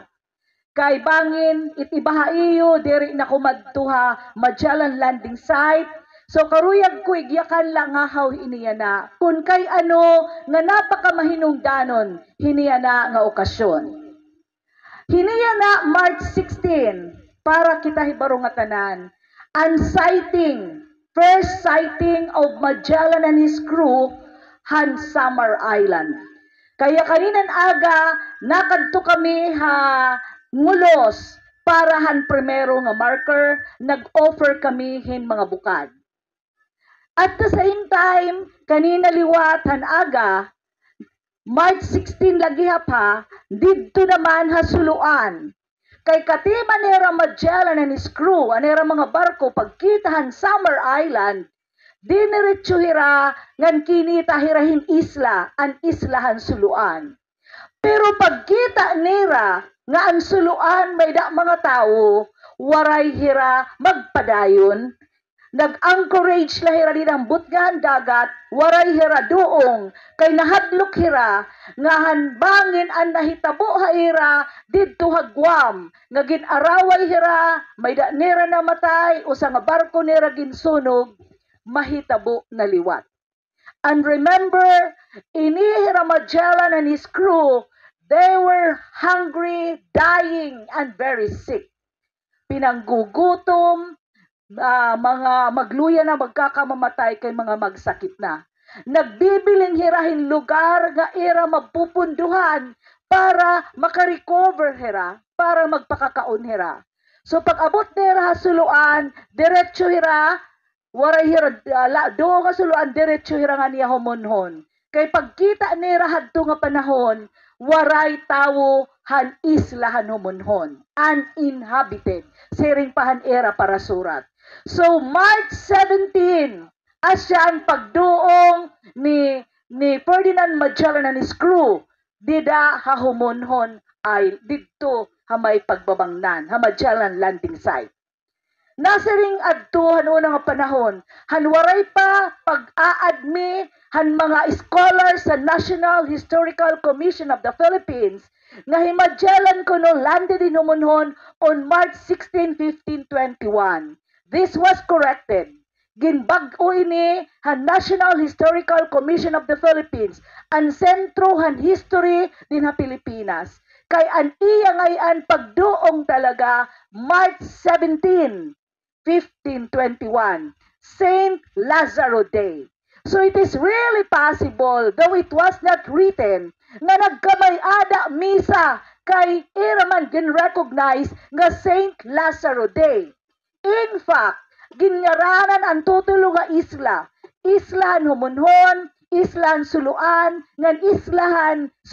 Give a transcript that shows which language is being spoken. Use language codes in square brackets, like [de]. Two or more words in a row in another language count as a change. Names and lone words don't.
[war] Kay bangin itibaha iyo diri na kumadtuha Magellan landing site. So karuyag ko igyakan lang nga haw iniya na kun kay ano nga napakamahinungdanon hiniya na nga okasyon. Hiniya na March 16 para kita hibaro nga tanan [en] first sighting of Magellan and his crew [war] han Samar Island. Kaya kaninan aga nakadto kami ngulos para han primero nga marker nag-offer kami hin mga bukad. [en] At the same time [war] kanina liwat han aga March 16 lagi pa didto naman hasuluan kay katima nera [en] Magellan and his crew [war] anera mga barko pagkitahan Samar Island diniretso hira ngan kinita hirahin isla an islahan suluan. Pero pagkita nera nga ang suluan may da mga tao waray hira magpadayon nag-anchorage la hira din ang butgan dagat waray hira doong kay nahadlok hira nga hanbangin ang nahitabo hira didto hagwam nga ginaraway hira may da nera namatay usa nga barko nera ginsunog mahitabo na liwat. [en] And remember inihira Magellan and his crew they were hungry, dying, and very sick. [war] Pinanggugutom, mga magluya na magkakamamatay kay mga magsakit na. Nagbibiling hirahin lugar nga ira mapupunduhan para makarecover hira, para magpakakaon hira. So pag abot nira hasuluan, diretso hira, waray hira, doon hasuluan, diretso hira nga niya humonhon. Kay pagkita nira hadto nga panahon, waray tawo han isla han humonhon, uninhabited. Siring pahan era para surat. So March 17, asya ang pagduong ni Ferdinand Magellan [en] and his crew, [war] dida hahumonhon ay didto hamay pagbabangnan, ha Magellan landing site. Nasaring adto hanunang panahon, hanwaray pa pag-aadmi han mga scholars sa National Historical Commission of the Philippines nga himadyalan kuno [en] landed in humonhon on March 16, 1521. This was corrected. [war] Ginbag-o ini han National Historical Commission of the Philippines ang sentro han history din ha Pilipinas. Kay an iya ngayon pagduong talaga March 17, 1521, Saint Lazaro Day. [en] So it is really possible, though it was not written, [war] nga nagkamay-ada misa kay iraman gin-recognize nga Saint Lazaro Day. In fact, ginngaranan ang tutulo nga isla. Islahan humonhon, islahan suluan, ngan islahan suluan.